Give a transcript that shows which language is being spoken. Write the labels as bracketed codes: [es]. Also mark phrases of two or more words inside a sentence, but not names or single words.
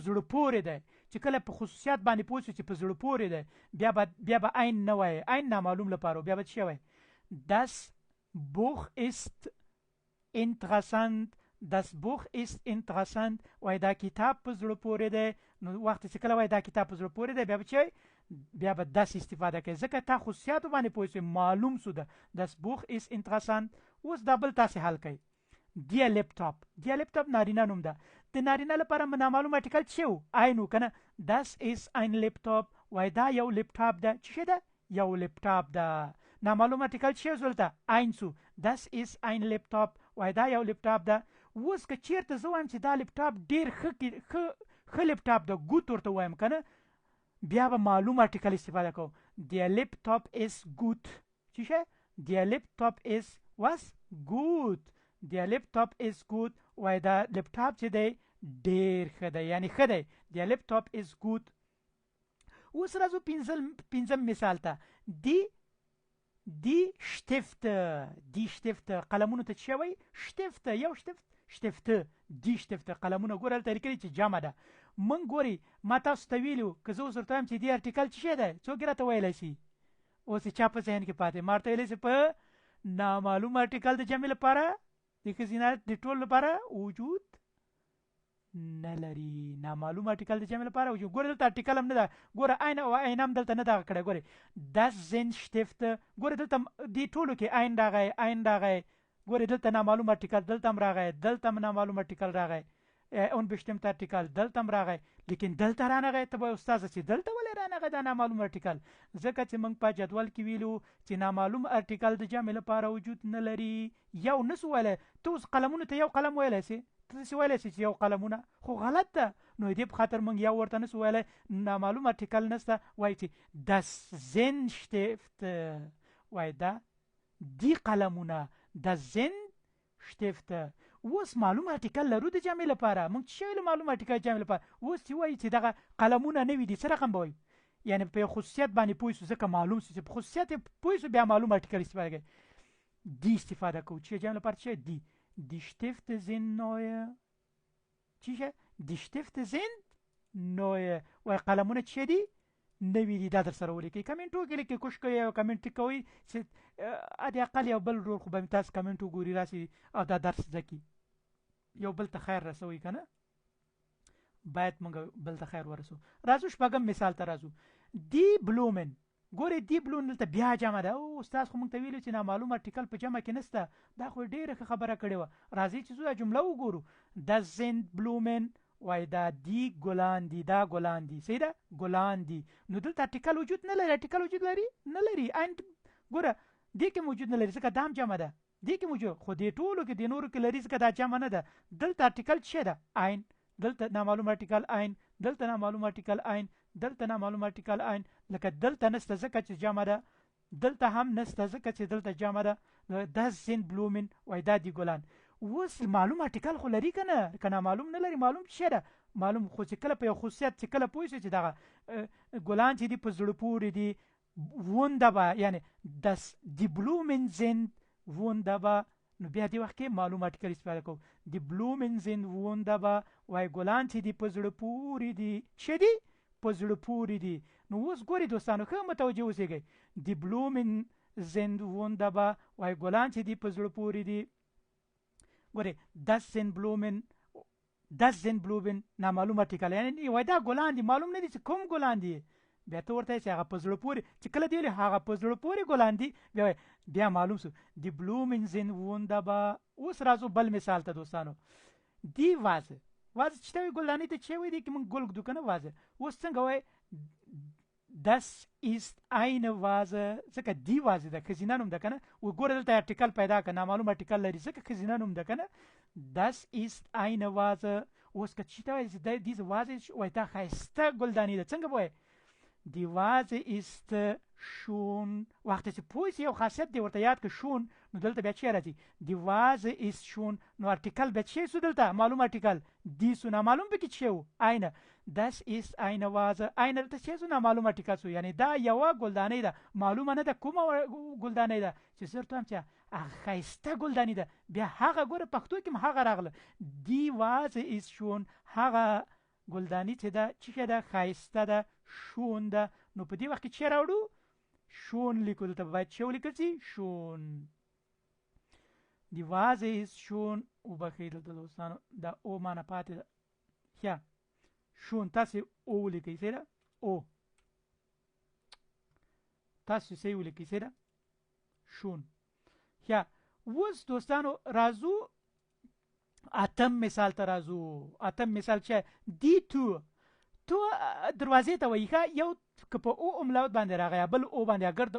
[ps] زړه پورې دی چې کله په خصوصیات باندې پوه شو چې په زړه پورې دی بیا به ein نه وای ein نامعلوم لپاره بیا به څه وای [de] Das Buch ist interessant Das Buch ist interessant [ps] وای دا کتاب په زړه پورې دی نو وخت چې کله وای دا کتاب په زړه پورې دی بیا به das استفاده کوي ځکه تا خصوصیاتو باندې پوه شو معلوم شو ده [de] Das Buch ist interessant [ps] اوس دا بل تاسې حل کوي [de] Der Laptop [ps] نارینه نوم ده د نارینه لپاره نامعلوم ارتیکل څه و ein کنه [de] Das ist ein Laptop [ps] وای دا یو لیپټاپ ده څه ده یو لیپټاپ ده نامعلوم ارتیکل څه وسولته ein سو [de] Das ist ein Laptop [ps] وای دا یو لیپټاپ ده اوس که چیرته زه وایم چې دا لیپټاپ ډیر ښه لیپټاپ ده ګوت ورته وایم کنه بیا به معلوم ارتیکل استفاده کوم [de] Der Laptop ist gut [ps] څه [de] Der Laptop ist was gut Der Laptop ist gut [ps] وای دا لیپټاپ چې دی ډیر ښه دی یعنی ښه دی [de] der Laptop [en] is good. [ps] اوس راځو پنځم مثال ته [de] die Stifte [ps] قلمونو ته څه وایي شتفت یو شتفت دی شتفت قلمونه ګوره هلته لیکلي چې جمع ده موږ ګوري ما تاسو ته ویلو که زه اوس ورته وایم چې دې ارټیکل څه شی دی څوک یې راته ویلی شي اوس یې چا په ذهن کې پاتې ما ورته ویلی چې په نامعلوم ارټیکل د جمع لپاره د ښځینه د ټول لپاره وجود نه لري نامعلوم ارټیکل د جمع لپاره وجود ګوره دلته ارټیکل هم نه ده ګوره عین او عین هم دلته نه دغه کړی ګورې [de] das sind Stifte [ps] ګوره دلته دې ټولو کې عین راغی ګوره دلته نامعلوم ارټیکل دلته هم راغی دلته هم نامعلوم ارټیکل راغی unbestimmter ارټیکل دلته هم راغی لیکن دلته رانغی ته به استاد چې دلته ولې رانغی دا نامعلوم ارټیکل ځکه چې موږ په جدول کې ویلو چې نامعلوم ارټیکل د جمع لپاره وجود نه لري یو نسو ویلی ته اوس قلمونو ته یو قلم ویلی سي ته داسې ویلی سي چې یو قلمونه خو غلط ده نو دې په خاطر موږ یو ورته نسو ویلی نامعلوم ارټیکل نسته وایي چې [de] das sind Stifte [ps] وایي دا دی قلمونه [de] das sind Stifte [ps] اوس معلوم ارټیکل لرو د جمع لپاره موږ څه ویلو معلوم ارټیکل جمع لپاره اوس چې وایي چې دغه قلمونه نه وي دي څه رقم به وایي یعنی په خصوصیت باندې پوه شو ځکه معلوم شو چې په خصوصیت پوه شو بیا معلوم ارټیکل استفاده کوي دی استفاده کوو چې جمع لپاره څه دی [de] Die Stifte sind neue [ps] چیشه [de] Die Stifte sind neue [ps] وایي قلمونه څه دي نوي دي دا در سره ولیکئ کمنټ وکړئ لیکئ کوشش کوئ او کمنټ کوئ چې ادې اقل یو بل ورور خو به تاسو کمنټ وګورئ راسي او دا درس زده کړي یو بل ته خیر رسوئ که نه باید موږ بل ته خیر ورسو راځو شپږم مثال ته راځو [de] die Blumen [ps] ګورئ [de] die Blumen [ps] دلته بیا جمع ده او استاد خو موږ ته ویلو چې نامعلوم ارټیکل په جمع کې نسته دا خو ډېره ښه خبره کړې وه راځئ چې زه دا جمله وګورو [de] das sind Blumen [ps] وای دا دی ګلان دي دا ګلان دي صحیح ده ګلان دي نو دلته ارټیکل وجود نه لري ارټیکل وجود لري نه لري اینډ ګوره دې کې موجود نه لري ځکه دا هم جمع ده دې کې موجود خو دې ټولو کې د نورو کې لري ځکه دا جمع نه ده دلته ارټیکل څه ده عین دلته نامعلوم ارټیکل عین دلته نامعلوم ارټیکل عین دلته نامعلوم ارټیکل عین لکه دلته نسته ځکه چې جمع ده دلته هم نسته ځکه چې دلته جمع ده [de] das sind Blumen [ps] وای دا دی ګلان اوس معلوم ارټیکل خو لري که نه که معلوم نه لري معلوم څه ده معلوم خو چې کله په یو خصوصیت چې کله پوه شي چې دغه ګلان چې دي په زړه پورې دي wunderbar یعنی [de] das die Blumen sind wunderbar [ps] نو بیا دې وخت کې معلوم ارټیکل استفاده کوو [de] die Blumen sind wunderbar [ps] وایي ګلان چې دي په زړه پورې دي څه دي په زړه پورې دي نو اوس ګورئ دوستانو ښه متوجه اوسئ [de] die Blumen sind wunderbar [ps] وایي ګلان چې دي په زړه پورې دي ګورئ [de] das sind Blumen [ps] نامعلوم ارټیکل یعنی وای دا ګلان دي معلوم نه دي چې کوم ګلان دي بیا ته ورته چې هغه په زړه پورې چې کله دی هغه په زړه پورې ګلان دي بیا معلوم شو [de] die Blumen sind wunderbar [ps] اوس راځو بل مثال ته دوستانو [de] die Vase [ps] چې ته ګلدانۍ ته چې وایي دی کې موږ ګل ږدو که نه وازه اوس څنګه وایي [de] das ist eine Vase [ps] ځکه دی وازه ده ښځینه نوم ده که نه وګوره دلته ارټیکل پیدا که نامعلوم ارټیکل لري ځکه ښځینه نوم ده که نه [de] das ist eine Vase [ps] اوس که چې ته وایي چې diese Vase وایي دا ښایسته ګلدانۍ ده څنګه به وایي [de] die Vase ist schon [ps] وخت چې پوه شي یو خاصیت دی ورته یاد که schon نو دلته بیا څه راځي [de] die Vase ist schon [ps] نو ارټیکل بیا څه شو دلته معلوم ارټیکل دی سو نامعلوم پکې څه و eine [de] das ist eine Vase [ps] eine دلته څه شو نامعلوم ارټیکل شو یعنی دا یوه ګلدانۍ ده معلومه نه ده کومه ګلدانۍ ده چې زه ورته وایم چې ښایسته ګلدانۍ ده بیا هغه ګوره پښتو کې هم هغه راغله [de] die Vase ist schon [ps] هغه ګلدانۍ چې ده څه ده ښایسته ده شون ده نو په دې وخت کې څه راوړو شون لیکو دلته باید څه ولیکل شي شون [de] die Vase ist schon [ps] وبخښئ دلته دوستانو دا او معنی پاتې ده ښه شون تاسې او ولیکئ صحیح ده او تاسې صحیح ولیکئ صحیح ده شون ښه اوس دوستانو راځو اتم مثال ته راځو اتم مثال چې دی تو دروازې ته وایي ښه یو که په او املاوت باندې راغی بل او باندې اگر د